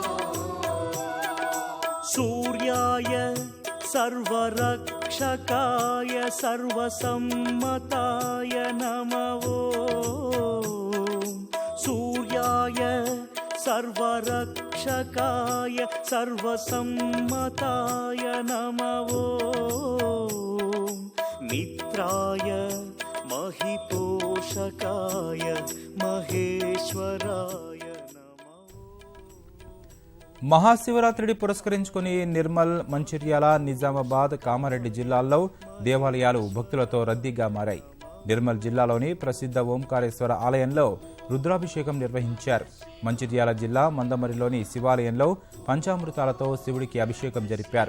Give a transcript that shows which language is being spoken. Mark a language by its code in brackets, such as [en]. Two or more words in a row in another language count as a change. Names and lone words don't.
[sa] सूर्याय सर्वरक्षकाय सर्वसम्मताय नमः सूर्याय सर्वरक्षकाय सर्वसम्मताय नमः मित्राय महिपोषकाय महेश्वराय [te] మహాశివరాత్రిని పురస్కరించుకుని నిర్మల్, మంచిర్యాల, నిజామాబాద్, కామారెడ్డి జిల్లాల్లో దేవాలయాలు భక్తులతో రద్దీగా మారాయి. నిర్మల్ జిల్లాలోని ప్రసిద్ధ ఓంకారేశ్వర ఆలయంలో రుద్రాభిషేకం నిర్వహించారు. మంచిర్యాల జిల్లా మందమరిలోని శివాలయంలో పంచామృతాలతో శివుడికి అభిషేకం జరిపారు.